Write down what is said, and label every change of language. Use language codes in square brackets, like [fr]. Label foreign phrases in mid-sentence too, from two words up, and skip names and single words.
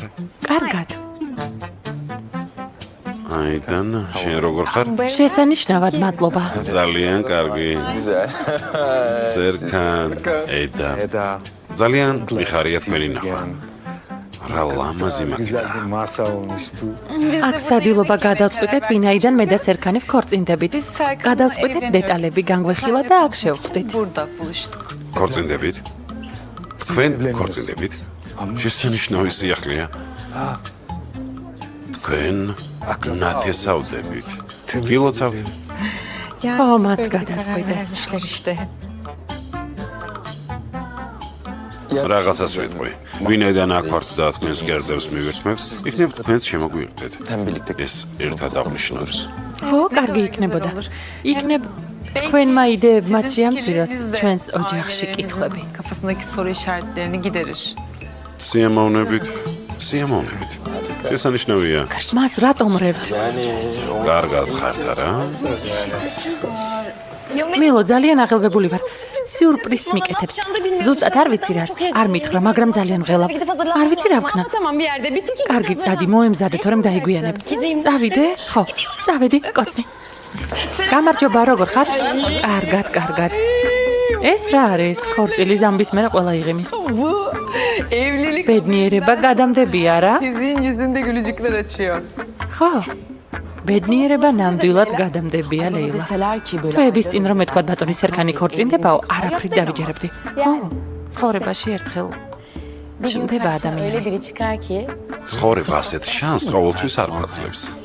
[ka] კარგად. აიდან, შენ როგორ ხარ? შესანიშნავად მადლობა. ძალიან კარგი. სერკან, ედა. ძალიან მიხარია თქვენი ნახვა. რა ლამაზი მაგიდა. [tr] Masa olmuş tu. [ka] აქ სადილობა გადავწყვიტეთ, ვინაიდან მე და სერქანი ვქორწინდებით. გადავწყვიტეთ დეტალები განგვეხილა და აქ შევხვდით. ქორწინდებით? თქვენ ქორწინდებით? შესანიშნავი სიახლეა. თქვენ ნათესავდებით. გილოცავთ? ხო, მათ გადაწყვიტეს. რაღაცას ვიტყვი. ვინაიდან აქ ვართ და თქვენს კერძებს მივირთმევთ, იქნებ თქვენს შემოგვიერთეთ. ეს ერთად აღნიშნოთ. ხო, კარგი იქნებოდა. იქნებ თქვენმა იდეებმაც შეამციროს ჩვენს ოჯახში კითხვები. [tr] Kafasındaki soru işaretlerini giderir. [ka] სიამოვნებით. შესანიშნავია. მას რატომ რევთ? კარგად ხართ არა? მილო, ძალიან აღელვებული ვარ. სიურპრიზს მიკეთებს. ზუსტად არ ვიცი რას. არ მითხრა, მაგრამ ძალიან ღელავ. არ ვიცი რა ვქნა. კარგი, წადი, მოემზადე, თორემ დაიგვიანებთ. წავიდე? ხო, წავედი, კოცნი. გამარჯობა, როგორ ხარ? კარგად. ეს რა არის? ქორწილი ზამბის მერე ყველა იღიმის. [tr] Evlilik [ka] ბედნიერება გადამდებია რა? [tr] sizin yüzünde gülücükler açıyor. [ka] ხო. ბედნიერება ნამდვილად გადამდებია, ლეილა. თვეების წინ რომ ეთქვა ბატონი სერქანი ქორწინდებაო, არაფრით დავიჯერებდი. ხო, ცხოვრებაში ერთხელ ჩნდება ადამიანი. ცხოვრება ასეთ შანსს ყოველთვის არ ფაცლებს.